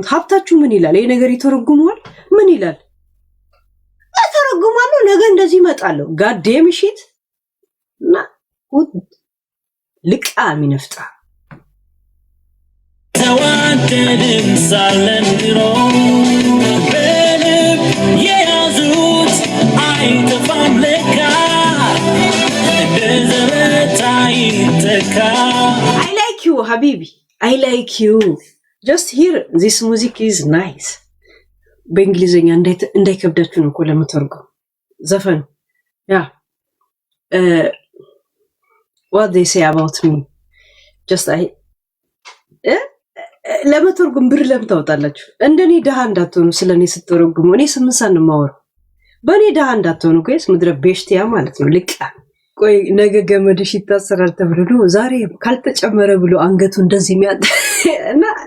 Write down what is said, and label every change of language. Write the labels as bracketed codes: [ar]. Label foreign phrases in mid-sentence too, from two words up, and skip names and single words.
[am] ሀብታችሁ ምን ይላል? ይሄ ነገር ይተረጉመዋል። ምን ይላል? ተረጉማለሁ ነገ እንደዚህ እመጣለሁ። [en] goddamn shit [am] እና ልቃ ሚነፍጣ ተዋደድን ሳለን ድሮ በልብ የያዙት አይጠፋም ለካ እንደ ዘበት አይተካ። [en] I like you habibi, I like you. Just hear this music is nice. [am] በእንግሊዘኛ እንዳይከብዳችሁ ነው እኮ ለምትወርገው ዘፈን ያ [en] what they say about me just I [am] ለመተርጉም ብር ለምታወጣላችሁ። እንደኔ ደሃ እንዳትሆኑ ስለኔ ስትተረጉሙ። እኔ 8 ሰዓት ነው የማወራው። በኔ ደሃ እንዳትሆኑ ጋይስ። ምድረ ቤሽቲያ ማለት ነው ልቃ። ቆይ ነገ ገመድሽ ይታሰራል ተብሎ ነው ዛሬ ካልተጨመረ ብሎ አንገቱ እንደዚህ የሚያጣ እና